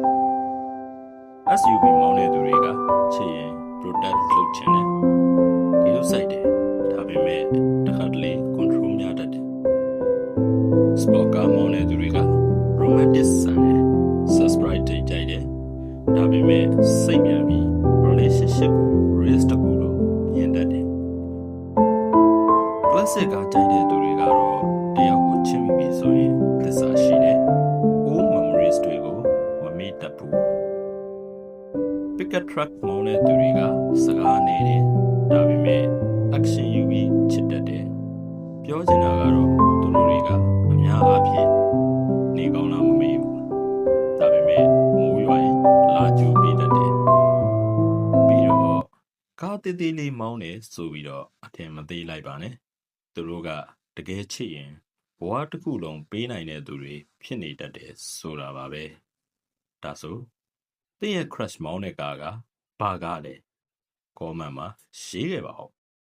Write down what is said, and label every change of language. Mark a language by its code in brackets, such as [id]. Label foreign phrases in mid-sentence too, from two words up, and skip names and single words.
[my] SUV မောင်းတဲ့သူတွေကချစ်ရင် protect လုပ်ချင်တယ်ဒီလိုစိုက်တယ်ဒါပေမဲ့တစ်ခါတလေ control များတတ်တယ် [en] sport car [my] မောင်းတဲ့သူတွေက romantic ဆန်တယ် subscribe ကြိုက်တယ်ဒါပေမဲ့စိတ်မြန်ပြီး relationship ကို risk တကူလို့မြင်တတ်တယ် classic ကကြိုက်တဲ့သူတွေကတော့တယောက်ကိုချစ်မိပြီဆိုရင်သစ္စာရှိတယ် [en] old memories [my] တွေကိုမမေ့တတ်ဘူး [en] pickup truck [my] မောင်းတဲ့သူတွေကစကား နေတယ်ဒါပေမဲ့ action ယူပြီးချစ်တတ်တယ်ပြောချင်တာကတော့သူတို့တွေကအများအားဖြင့်နေကောင်း လားမမေ့ဘူးဒါပေမဲ့မိုးရွာရင်လာကြိုပေးတတ်တယ်ပြီးတော့ကားသေးသေးလေးမောင်းတယ်ဆိုပြီးတော့အထင်မသေးလိုက်ပါနဲ့သူတို့ကတကယ်ချစ်ရင်ဘဝတစ်ခုလုံးပေးနိုင်တဲ့သူတွေဖြစ်နေတတ်တယ်ဆိုတာပါပဲဒါဆိုသင်ရဲ့ crush မောင်းတဲ့ကားကဘာကားလဲ comment မှာရေးခဲ့ပါဦး